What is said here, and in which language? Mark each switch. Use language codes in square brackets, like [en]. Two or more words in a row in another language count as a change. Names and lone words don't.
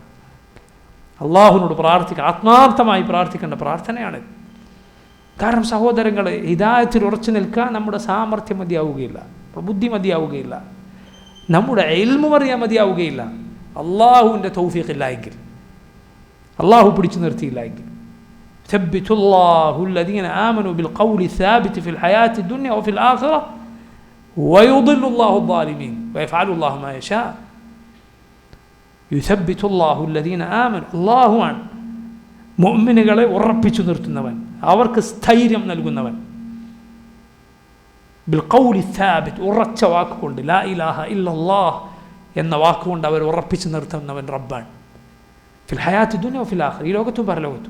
[ml] അള്ളാഹുവിനോട് പ്രാർത്ഥിക്കുക, ആത്മാർത്ഥമായി പ്രാർത്ഥിക്കേണ്ട പ്രാർത്ഥനയാണ്. കാരണം സഹോദരങ്ങളെ, ഹിദായത്തിൽ ഉറച്ചു നിൽക്കാൻ നമ്മുടെ സാമർഥ്യം മതിയാവുകയില്ല, ബുദ്ധി മതിയാവുകയില്ല, നമ്മുടെ ഇൽമു അറിയാൻ മതിയാവുകയില്ല. അള്ളാഹുവിൻ്റെ തൗഫീഖ് ഇല്ല എങ്കിൽ, അള്ളാഹു പിടിച്ചു നിർത്തിയില്ല എങ്കിൽ. [ar] ثبت الله الذين آمنوا بالقول الثابت في الحياة الدنيا وفي الآخرة ويضل الله الظالمين ويفعل الله ما يشاء. يثبت الله الذين آمنوا, [ml] അല്ലാഹുവാണ് മുഅ്മിനുകളെ ഉറപ്പിച്ചു നിർത്തുന്നവൻ, അവർക്ക് സ്ഥൈര്യം നൽകുന്നവൻ. [ar] بالقول الثابت, [ml] ഉറച്ച വാക്കുകൊണ്ട്, [ar] لا إله إلا الله [ml] എന്ന വാക്കുകൊണ്ട് അവർ ഉറപ്പിച്ചു നിർത്തുന്നവൻ റബ്ബാണ്. [ar] في الحياة الدنيا وفي الآخرة, [ml] ഈ ലോകത്തും പരലോകത്തും.